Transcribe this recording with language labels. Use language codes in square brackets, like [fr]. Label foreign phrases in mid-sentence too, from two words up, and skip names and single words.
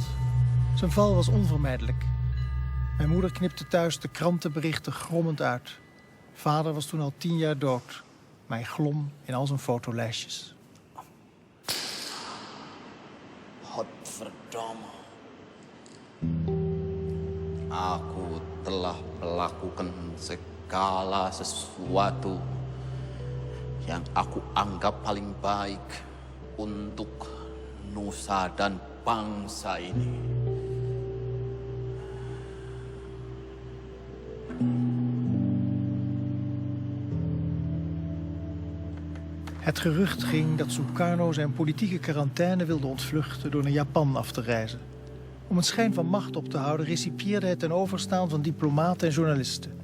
[nl] Zijn val was onvermijdelijk. Mijn moeder knipte thuis de krantenberichten grommend uit. Vader was toen al 10 jaar dood, maar hij glom in al zijn fotolijstjes. Godverdomme. [id] Aku telah melakukan segala sesuatu yang aku anggap paling baik untuk nusa dan bangsa ini. [nl] Het gerucht ging dat Sukarno zijn politieke quarantaine wilde ontvluchten door naar Japan af te reizen. Om een schijn van macht op te houden recipieerde hij ten overstaan van diplomaten en journalisten.